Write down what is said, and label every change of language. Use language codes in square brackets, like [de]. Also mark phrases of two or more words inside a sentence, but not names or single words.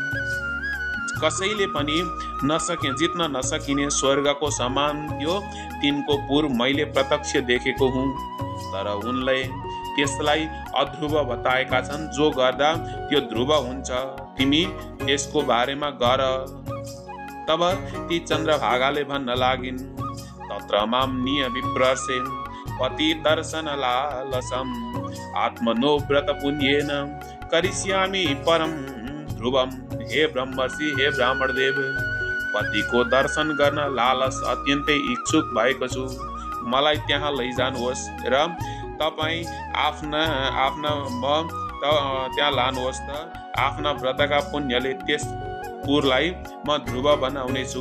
[ne] कसैले पनि जित्न नसकिने स्वर्गको समान त्यो तिनको पुर मैले प्रत्यक्ष देखेको हुँ। तर उनले त्यसलाई अध्रुव बताएका छन्, जो गर्दा त्यो ध्रुव हुन्छ। तिमी त्यसको बारेमा गर। तब ती चन्द्रभागाले भन्न लागिन्, [sa] तत्र मां निय विप्रसे पति दर्शन लालसम आत्मनो व्रत पुण्येन करिष्यामि परम ध्रुवम। [ne] हे ब्रह्मर्षि, हे ब्राह्मण देव, पतिको दर्शन गर्न लालस अत्यन्तै इच्छुक भएको छु। मलाई त्यहाँ लैजानुहोस् र तपाईँ त्यहाँ लानुहोस् त आफ्ना व्रतका पुण्यले त्यस पुरलाई म ध्रुव बनाउनेछु।